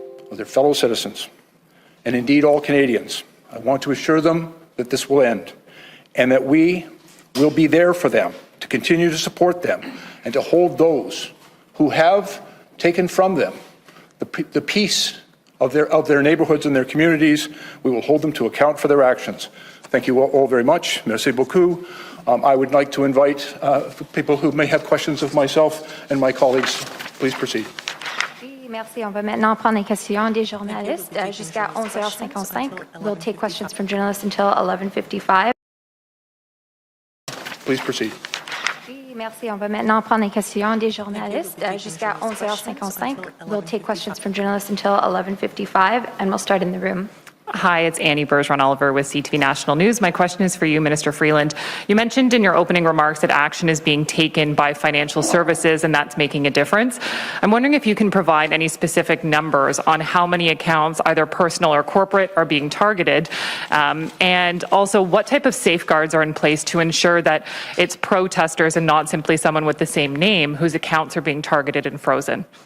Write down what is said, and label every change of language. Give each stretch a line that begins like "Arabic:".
English: of their fellow citizens, and indeed all Canadians. I want to assure them that this will end and that we will be there for them, to continue to support them and to hold those who have taken from them the peace of their neighborhoods and their communities. We will hold them to account for their actions. Thank you all very much.
French: Merci beaucoup.
English: I would like to invite people who may have questions of myself and my colleagues. Please proceed.
French: Oui, merci. On va maintenant prendre les questions des journalistes jusqu'à 11h55.
English: We'll take questions from journalists until 11:55. Please proceed.
French: Oui, merci. On va maintenant prendre les questions des journalistes jusqu'à 11h55.
English: We'll take questions from journalists until 11:55, and we'll start in the room. Hi, it's Annie Bergeron-Oliver with CTV National News. My question is for you, Minister Freeland. You mentioned in your opening remarks that action is being taken by financial services and that's making a difference. I'm wondering if you can provide any specific numbers on how many accounts, either personal or corporate, are being targeted, and also what type of safeguards are in place to ensure that it's protesters and not simply someone with the same name whose accounts are being targeted and frozen.